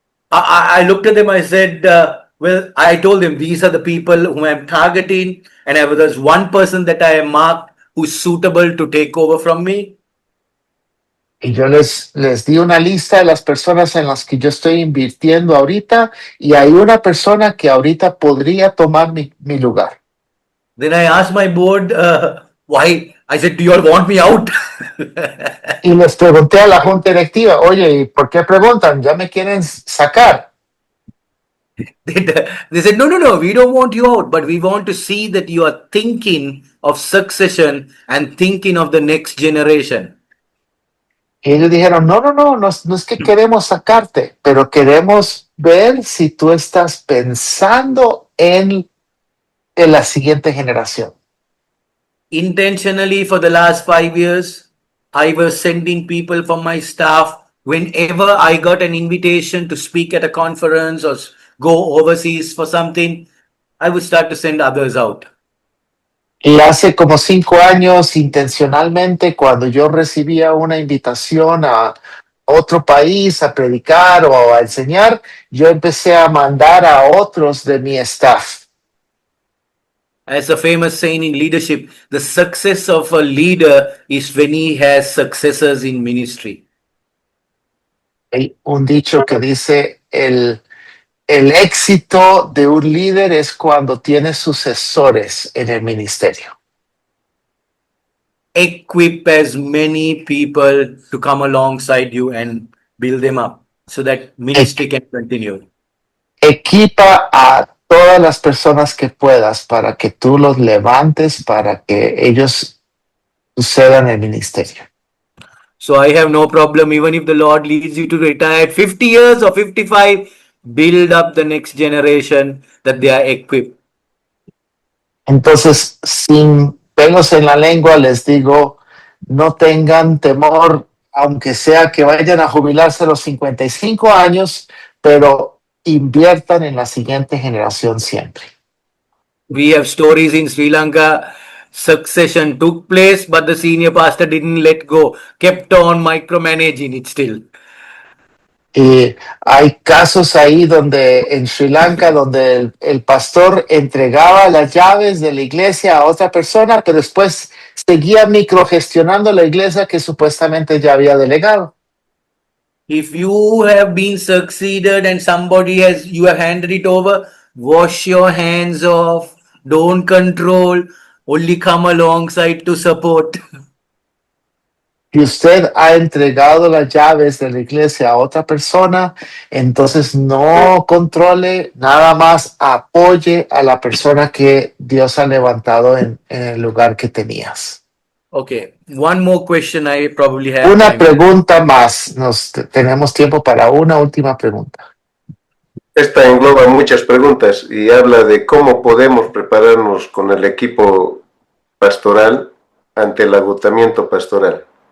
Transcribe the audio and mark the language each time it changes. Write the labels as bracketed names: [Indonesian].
[English] I looked at them, I said, well, I told them these are the people whom I'm targeting, and there's one person that I have marked who's suitable to take over from me. [Spanish] Y yo les di una lista de las personas en las que yo estoy invirtiendo ahorita y hay una persona que ahorita podría tomar mi lugar. [English] Then I asked my board, why? I said, do you all want me out? [Spanish] Y les pregunté a la junta directiva, oye, ¿y por qué preguntan? ¿Ya me quieren sacar? [English] They said, no, we don't want you out, but we want to see that you are thinking of succession and thinking of the next generation. [Spanish] Y ellos dijeron, no es que queremos sacarte, pero queremos ver si tú estás pensando en la siguiente generación. [English] Intentionally, for the last 5 years, I was sending people from my staff whenever I got an invitation to speak at a conference or go overseas for something, I would start to send others out. [Spanish] Y hace como 5 años, intencionalmente, cuando yo recibía una invitación a otro país a predicar o a enseñar, yo empecé a mandar a otros de mi staff. [English] As a famous saying in leadership, the success of a leader is when he has successors in ministry. [Spanish] Hay un dicho que dice, el éxito de un líder es cuando tiene sucesores en el ministerio. [English] Equip as many people to come alongside you and build them up so that ministry can continue. [Spanish] Equipa a todas las personas que puedas para que tú los levantes, para que ellos sucedan el ministerio. [English] So I have no problem even if the Lord leads you to retire at 50 years or 55. build up the next generation, that they are equipped. [Spanish] Entonces, sin pelos en la lengua, les digo, no tengan temor, aunque sea que vayan a jubilarse a los 55 años, pero inviertan en la siguiente generación siempre. [English] We have stories in Sri Lanka. Succession took place, but the senior pastor didn't let go, kept on micromanaging it still. [Spanish] Y hay casos ahí donde en Sri Lanka, donde el pastor entregaba las llaves de la iglesia a otra persona, pero después seguía microgestionando la iglesia que supuestamente ya había delegado. [English] If you have been succeeded and you have handed it over, wash your hands off, don't control, only come alongside to support. [Spanish] Si usted ha entregado las llaves de la iglesia a otra persona, entonces no controle, nada más apoye a la persona que Dios ha levantado en el lugar que tenías. [English] Okay, one more question I probably have. [Spanish] Una [English] time. [Spanish] pregunta más. Tenemos tiempo para una última pregunta. Esta engloba muchas preguntas y habla de cómo podemos prepararnos con el equipo pastoral ante el agotamiento pastoral.